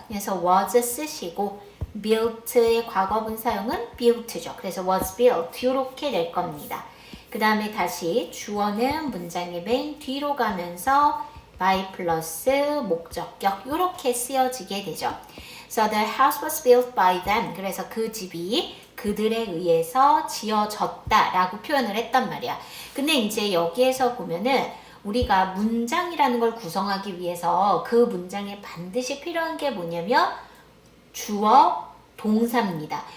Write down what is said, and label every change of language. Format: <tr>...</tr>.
<ko>그래서 was 쓰시고 built의 과거분 사용은 built죠. 그래서 was built 이렇게 될 겁니다. 그 다음에 다시 주어는 문장의 맨 뒤로 가면서 by 플러스 목적격 이렇게 쓰여지게 되죠.</ko> <en>So the house was built by them.</en> <ko>그래서 그 집이 그들에 의해서 지어졌다 라고 표현을 했단 말이야. 근데 이제 여기에서 보면은 우리가 문장이라는 걸 구성하기 위해서 그 문장에 반드시 필요한 게 뭐냐면 주어, 동사입니다.</ko>